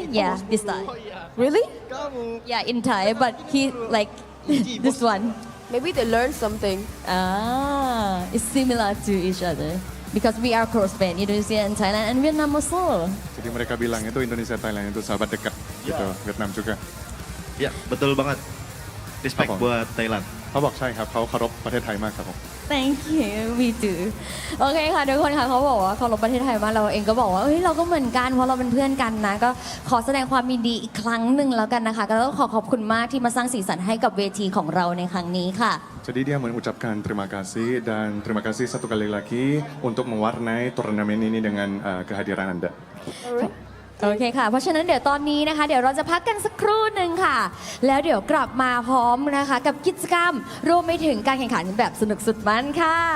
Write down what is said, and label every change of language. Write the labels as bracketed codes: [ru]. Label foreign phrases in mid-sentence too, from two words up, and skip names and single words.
[en] Yeah, this style. Really? Yeah, in Thai, but he like this one. Maybe they learned something. It's similar to each other because we are close friends, Indonesia and Thailand and Vietnam also. [id] Jadi mereka bilang itu Indonesia Thailand itu sahabat dekat gitu, Vietnam juga. Ya, betul banget. Respect buat Thailand. [th] เขาบอกใช่ครับเขาเคารพประเทศไทยมากครับผม [en] Thank you, we do. [th] โอเคค่ะทุกคนค่ะเขาบอกว่าเคารพประเทศไทยมากเราเองก็บอกว่าเราก็เหมือนกันเพราะเราเป็นเพื่อนกันนะก็ขอแสดงความยินดีอีกครั้งหนึ่งแล้วกันนะคะก็ต้องขอบคุณมากที่มาสร้างสีสันให้กับเวทีของเราในครั้งนี้ค่ะ [id] Jadi dia mengucapkan terima kasih dan terima kasih satu kali lagi untuk mewarnai turnamen ini dengan kehadiran Anda. [th] โอเคค่ะเพราะฉะนั้นเดี๋ยวตอนนี้นะคะเดี๋ยวเราจะพักกันสักครู่หนึ่งค่ะแล้วเดี๋ยวกลับมาพร้อมนะคะกับกิจกรรมรวมไปถึงการแข่งขันแบบสนุกสุดมันค่ะ